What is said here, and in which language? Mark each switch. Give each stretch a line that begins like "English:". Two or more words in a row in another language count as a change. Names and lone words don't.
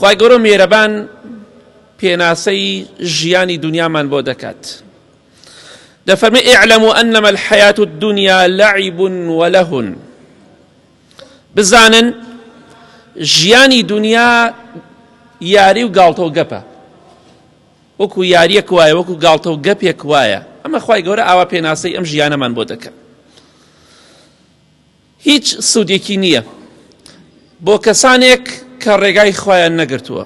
Central Kurdish: خوای گەورە میێرەبان پێناسەی ژیانی دنیامان بۆ دەکات.
Arabic: دەفەرمێ اعلموا أنما الحياة الدنيا لعب ولهو.
Central Kurdish: بزانن ژیانی دنیا یاری و گاڵتە و گەپە، وەکو یاریەک وایە، وەکو گاڵتە و گەپێک وایە. ئەمە خوای گەورە ئاوا پێناسەی ئەم ژیانەمان بۆ دەکات. هیچ سوودێکی نییە بۆ کەسانێک کە ڕێگای خۆیان نەگرتووە.